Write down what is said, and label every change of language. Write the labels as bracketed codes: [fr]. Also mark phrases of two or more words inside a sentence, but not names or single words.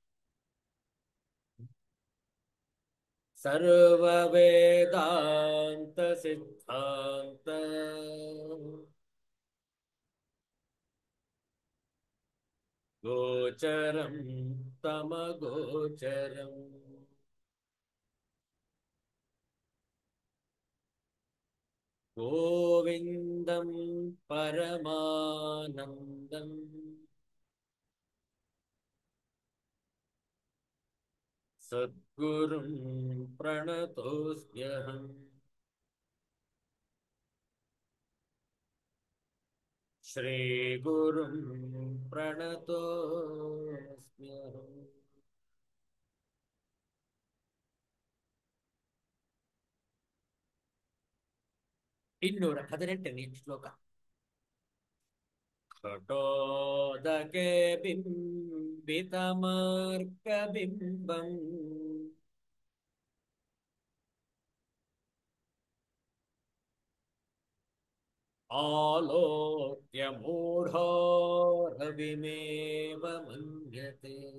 [sa] ಸರ್ವ ವೇದಾಂತ ಸಿದ್ಧಾಂತ ಗೋಚರಂ ತಮಗೋಚರಂ ಗೋವಿಂದಂ ಪರಮಾನಂದಂ ಸದ್ಗುರುಂ ಪ್ರಣತೋಸ್ಮ್ಯಹಂ. ಶ್ರೀಗುರುಂ ಪ್ರಣತೋಸ್ಮ್ಯಹಂ. [kn] 218ನೇ ಶ್ಲೋಕ. [sa] घटोदके बिम्बितमर्कबिम्बम् आलोक्य मूढोरविमेव मन्यते.